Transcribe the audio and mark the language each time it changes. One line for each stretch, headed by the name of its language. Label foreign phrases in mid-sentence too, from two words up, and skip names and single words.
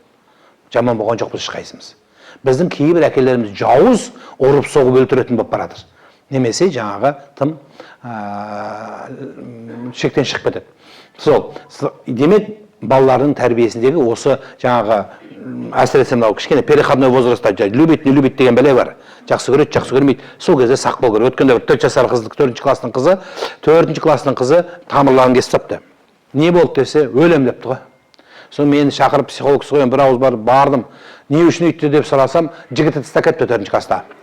Kazakh: Жаман болған жоқ біз ешқайсымыз. Біздің кейбір әкелеріміз жауыз ұрып соғып өлтіретін болып баратыр. Немесе жаңағы тым шектен шығып кетеді. Сол, демек балалардың тәрбиесіндегі осы жаңағы әсіресе мынау кішкене
Russian: переходной возрастта любит, не любит
Kazakh: деген бәле бар. Жақсы көреді, жақсы көрмейді. Сол кезде сақ болу керек. Өткенде 4 жасар қызды, 4-ші кластың қызы тамырларын кесіп тастапты. Не болды десе, өлем депті ғой. Соны мені шақырып психолог қойын бір ауыз бардым. Не үшін өйтті деп сұрасам, жігіті тастап кетті 4-ші класста.